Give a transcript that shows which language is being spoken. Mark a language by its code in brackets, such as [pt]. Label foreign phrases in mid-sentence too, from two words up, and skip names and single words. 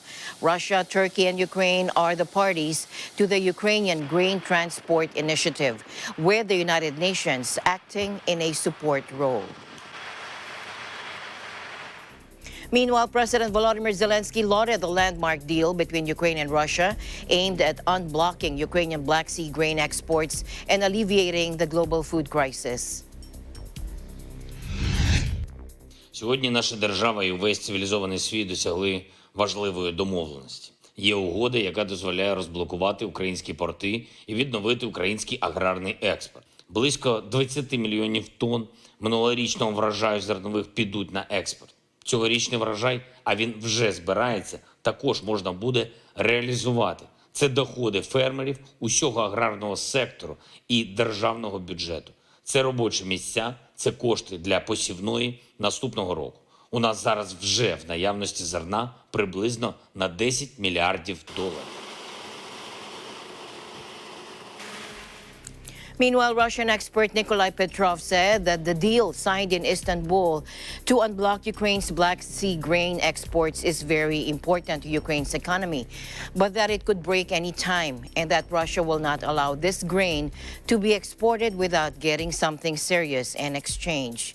[en] Russia, Turkey, and Ukraine are the parties to the Ukrainian Grain Transport Initiative, with the United Nations acting in a support role. Meanwhile, President Volodymyr Zelensky lauded the landmark deal between Ukraine and Russia aimed at unblocking Ukrainian Black Sea grain exports and alleviating the global food crisis. [uk] Сьогодні наша держава і весь цивілізований світ досягли важливої домовленості. Є угода, яка дозволяє розблокувати українські порти і відновити український аграрний експорт. Близько 20 мільйонів тонн минулорічного врожаю зернових підуть на експорт. Цьогорічний врожай, а він вже збирається, також можна буде реалізувати. Це доходи фермерів, усього аграрного сектору і державного бюджету. Це робочі місця, це кошти для посівної наступного року. У нас зараз вже в наявності зерна приблизно на 10 мільярдів доларів. [en] Meanwhile, Russian expert Nikolai Petrov said that the deal signed in Istanbul to unblock Ukraine's Black Sea grain exports is very important to Ukraine's economy, but that it could break any time and that Russia will not allow this grain to be exported without getting something serious in exchange.